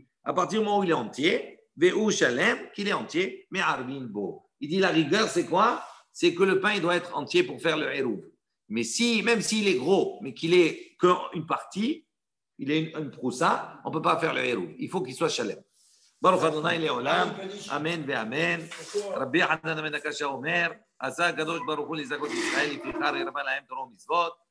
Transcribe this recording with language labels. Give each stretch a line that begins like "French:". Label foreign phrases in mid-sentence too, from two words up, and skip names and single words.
French: À partir du moment où il est entier,
Hebrew: והוא שלם,
French: qu'il est entier, mais
Hebrew: ערבין בו.
French: Il dit la rigueur, c'est quoi? C'est que le pain, il doit être entier pour faire le hirouv. Mais même s'il est gros, mais qu'il est qu'une partie, il est une proussa, on ne peut pas faire le hirouv. Il faut qu'il soit shalem.
Hebrew: ברוך אדוני לעולם, אמן ואמן. רבי חנן בן הקשה אומר, עשה הקדוש ברוך הוא לזכות ישראל, לפיכך הרבה להם תורה ומצוות.